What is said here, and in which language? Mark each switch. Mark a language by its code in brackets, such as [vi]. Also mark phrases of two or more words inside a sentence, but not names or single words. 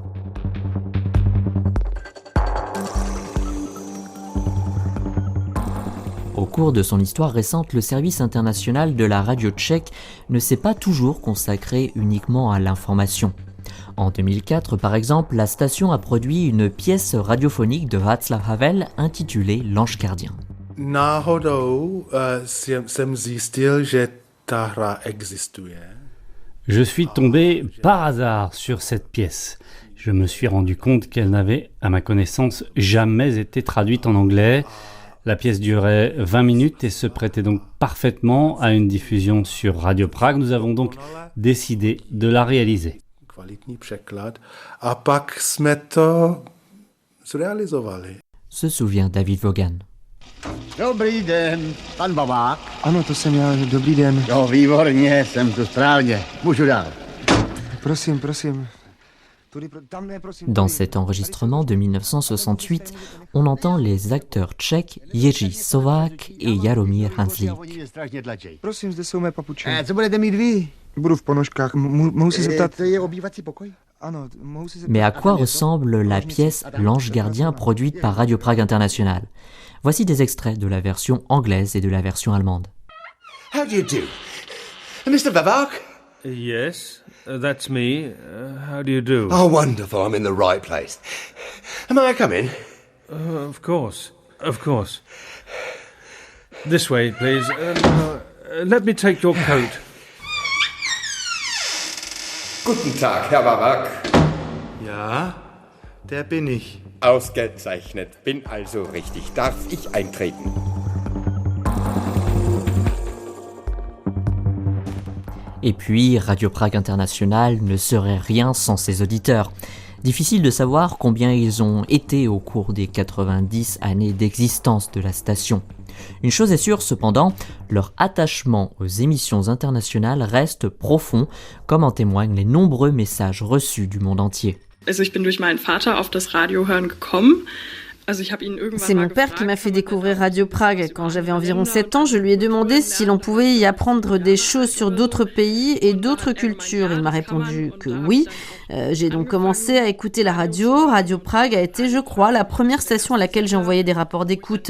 [fr] Au cours de son histoire récente, le service international de la radio tchèque ne s'est pas toujours consacré uniquement à l'information. En 2004, par exemple, la station a produit une pièce radiophonique de Václav Havel intitulée L'Ange gardien. [cs] Náhodou jsem zjistil, že ta hra existuje. [fr] Je suis tombé par hasard sur cette pièce. Je me suis rendu compte qu'elle n'avait, à ma connaissance, jamais été traduite en anglais. La pièce durait 20 minutes et se prêtait donc parfaitement à une diffusion sur Radio Prague. Nous avons donc décidé de la réaliser. [cs] Kvalitní překlad. A pak jsme to zrealizovali. [fr] Se souvient David Vaughan. [cs] Dobrý den, pan Babák. Ano, to jsem já, dobrý den. Jo, výborně, jsem tu správně. Můžu dál. Prosím. [fr] Dans cet enregistrement de 1968, on entend les acteurs tchèques Jiří Sovák et Jaromír Hanzlík. [cs] Prosím, zde jsou mé papuče. Co budete mít vy? Budu v ponožkách. Mohu si zeptat? To je obývací pokoj? [fr] Mais à quoi ressemble la pièce L'Ange gardien produite par Radio Prague International? Voici des extraits de la version anglaise et de la version allemande. [en] How do you do? Mr. Babak? Yes, that's me. How do you do? Oh, wonderful. I'm in the right place. May I come in? Of course. This way, please. Let me take your coat. [de] Guten Tag, Herr Babak. Ja, der bin ich. Ausgezeichnet, bin also richtig. Darf ich eintreten? [fr] Et puis, Radio Prague International ne serait rien sans ses auditeurs. Difficile de savoir combien ils ont été au cours des 90 années d'existence de la station. Une chose est sûre cependant, leur attachement aux émissions internationales reste profond, comme en témoignent les nombreux messages reçus du monde entier. [de] Ich bin durch meinen Vater auf das Radiohören gekommen. [fr] C'est mon père qui m'a fait découvrir Radio Prague. Quand j'avais environ 7 ans, je lui ai demandé si l'on pouvait y apprendre des choses sur d'autres pays et d'autres cultures. Il m'a répondu que oui. J'ai donc commencé à écouter la radio. Radio Prague a été, je crois, la première station à laquelle j'ai envoyé des rapports d'écoute.